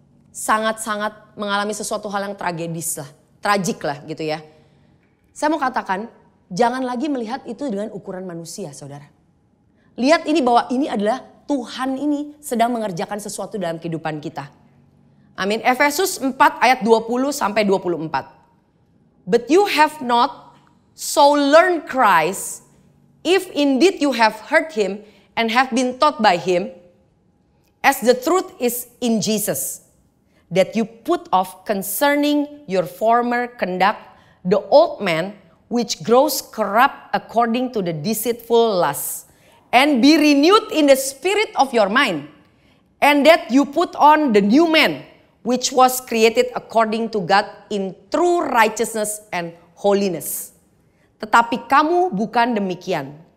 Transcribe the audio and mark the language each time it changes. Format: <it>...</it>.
<id>Sangat-sangat mengalami sesuatu hal yang tragedis lah, tragik lah gitu ya. Saya mau katakan, jangan lagi melihat itu dengan ukuran manusia, saudara. Lihat ini bahwa ini adalah Tuhan ini sedang mengerjakan sesuatu dalam kehidupan kita. Amin. Efesus 4 ayat 20 sampai 24.</id> <en>But you have not so learned Christ, if indeed you have heard him and have been taught by him, as the truth is in Jesus, that you put off concerning your former conduct the old man, which grows corrupt according to the deceitful lusts, and be renewed in the spirit of your mind, and that you put on the new man, which was created according to God in true righteousness and holiness.</en> <id>Tetapi kamu bukan demikian.</id>